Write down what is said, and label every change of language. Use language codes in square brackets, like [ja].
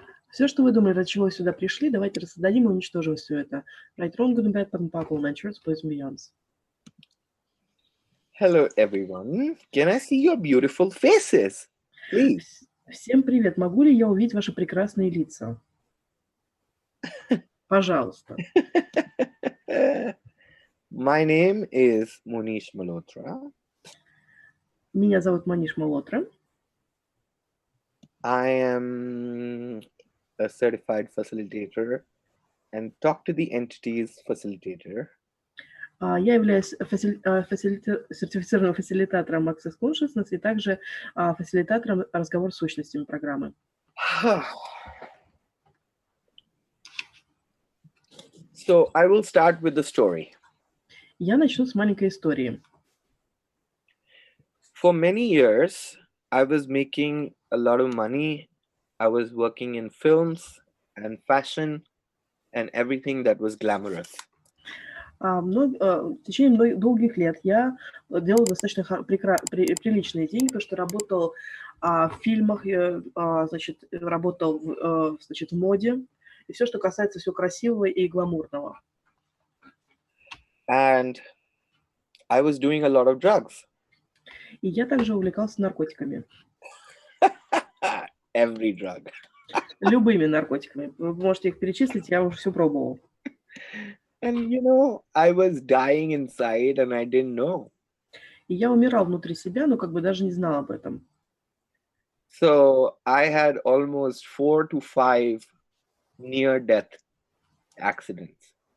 [ru] Все, что вы думали, ради чего сюда пришли, давайте рассоздадим и уничтожим все это. [en] Right, wrong, good and bad, [ru] подпакл, начнется, [en] place and beyonds. Hello, everyone. Can I see your beautiful faces, please? [ru] Всем привет. Могу ли я увидеть ваши прекрасные лица? Пожалуйста. [en] My name is Monиш Malotra. [ru] Меня зовут Мониш Малотра. [en] I am a certified facilitator and talk to the entities facilitator. [ru] Я являюсь сертифицированным фасилитатором Access Consciousness и также фасилитатором разговор с сущностями программы. [en] So I will start with the story. [ru] Я начну с маленькой истории. [en] For many years, I was making a lot of money. I was working in films and fashion and everything that was glamorous. [ru] В течение долгих лет я делал достаточно приличные деньги, потому что работал в фильмах, значит, работал в моде, и все, что касается всего красивого и гламурного. [en] And I was doing a lot of drugs. [ru] И я также увлекался наркотиками. [en] Every drug. [ru] Любыми наркотиками. Вы можете их перечислить, я уже все пробовал. [en] And you know, I was dying inside and I didn't know. [ru] И я умирал внутри себя, но как бы даже не знал об этом. [en] So I had almost 4 to 5 near-death accidents.